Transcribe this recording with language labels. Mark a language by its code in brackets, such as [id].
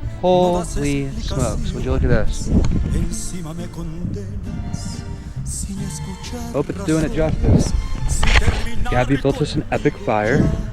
[en] Holy smokes, would you look at this? [es] encima me condenas sin escuchar [en] Hope it's doing it justice. [es] sin terminar [en] Gabby built us an epic fire.